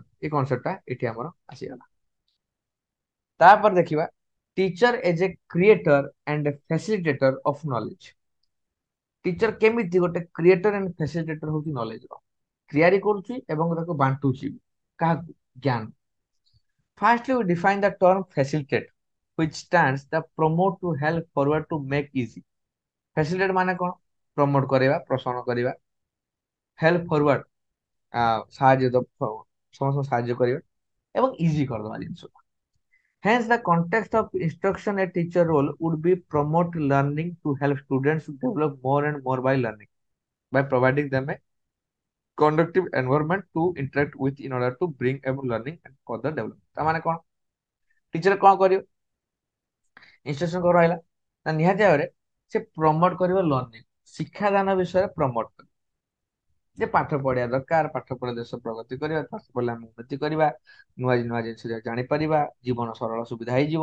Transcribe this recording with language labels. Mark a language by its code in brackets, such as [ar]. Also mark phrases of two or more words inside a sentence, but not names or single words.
[or] ଏ କନସେପ୍ଟଟା ଏଠି ଆମର ଆସିଗଲା। ତାପରେ ଦେଖିବା [en] teacher as a creator and facilitator of knowledge. [or] ଟିଚର କେମିତି ଗୋଟେ [en] creator and facilitator [or] ହଉଛି ନଲେଜର, ତିଆରି କରୁଛି ଏବଂ ତାକୁ ବାଣ୍ଟୁଛି କାହାକୁ, ଜ୍ଞାନ। [en] Firstly, we define the term facilitate, which stands the promote to help forward to make easy। [or] facilitate ମାନେ କଣ? ପ୍ରମୋଟ କରିବା, ପ୍ରୋତ୍ସାହନ କରିବା, [en] help forward [or] ସମସ୍ତଙ୍କୁ ସାହାଯ୍ୟ କରିବା ଏବଂ ଇଜି କରିଦେବା ଜିନିଷ। [en] Hence, the context of instruction a teacher role would be promote learning to help students to develop more and more by learning, by providing them a conducive environment to interact with in order to bring about learning and further development। [or] ତା ମାନେ କଣ? ଟିଚର କଣ କରିବ? ଇନଷ୍ଟ୍ରକ୍ସନ କଣ ରହିଲା ନା ନିହାତି ଭାବରେ ସେ ପ୍ରମୋଟ କରିବ ଲର୍ଣ୍ଣିଂ, ଶିକ୍ଷାଦାନ ବିଷୟରେ ପ୍ରମୋଟ କରିବ, ଯେ ପାଠ ପଢିବା ଦରକାର, ପାଠ ପଢିଲେ ଦେଶ ପ୍ରଗତି କରିବା, ପାଠ ପଢିଲେ ଆମେ ଉନ୍ନତି କରିବା, ନୂଆ ନୂଆ ଜିନିଷ ଜାଣିପାରିବା, ଜୀବନ ସରଳ ସୁବିଧା ହେଇଯିବ।